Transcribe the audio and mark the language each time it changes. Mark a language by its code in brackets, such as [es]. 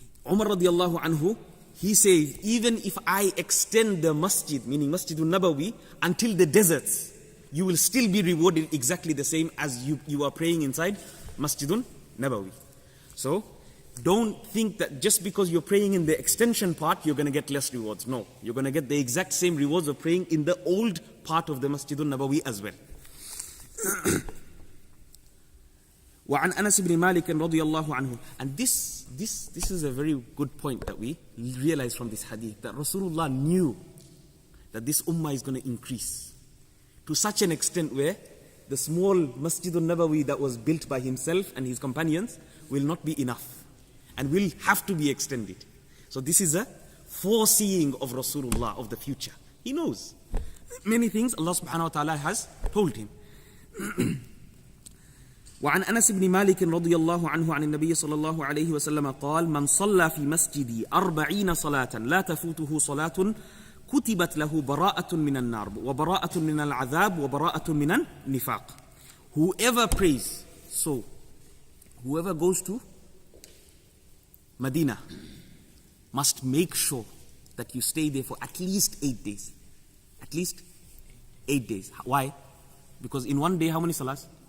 [en] Umar radiallahu anhu, he says, even if I extend the masjid, meaning Masjid al-Nabawi, until the deserts, you will still be rewarded exactly the same as you are praying inside Masjid al-Nabawi. So, don't think that just because you're praying in the extension part, you're going to get less rewards. No, you're going to get the exact same rewards of praying in the old part of the Masjid al-Nabawi as well. [ar] وعن أنس بن مالك رضي الله عنه. [en] And this is a very good point that we realize from this hadith, that Rasulullah knew that this ummah is going to increase to such an extent where the small Masjid al-Nabawi that was built by himself and his companions will not be enough and will have to be extended. So this is a foreseeing of Rasulullah of the future. He knows many things Allah subhanahu wa ta'ala has told him. [ar] وعن أنس بن مالك رضي الله عنه عن النبي صلى الله عليه وسلم قال من صلى في مسجدي 40 صلاة لا تفوته صلاة كتبت له براءة من النار وبراءة من العذاب وبراءة من النفاق. [en] Whoever prays, so whoever goes to Madinah must make sure that you stay there for at least 8 days. At least 8 days. Why? Because in one day, how many salahs?